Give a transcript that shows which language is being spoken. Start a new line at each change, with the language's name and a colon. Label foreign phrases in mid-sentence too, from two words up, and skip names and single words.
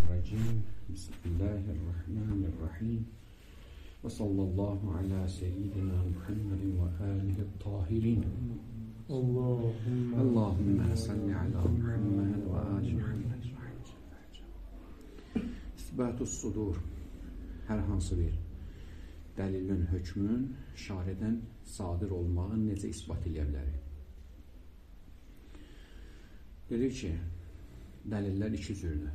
Arabic: أعوذ بالله من الشيطان الرجيم. بسم الله الرحمن الرحيم. وصلى الله على سيدنا محمد وآله الطاهرين. اللهم صل على محمد وآل محمد. إثبات الصدور.
Azerbaijani: Hər hansı bir dəlilin, hökmün şaridən sadir olmağı necə isbat edə bilərik? Dedik ki, dəlillər iki cürdür.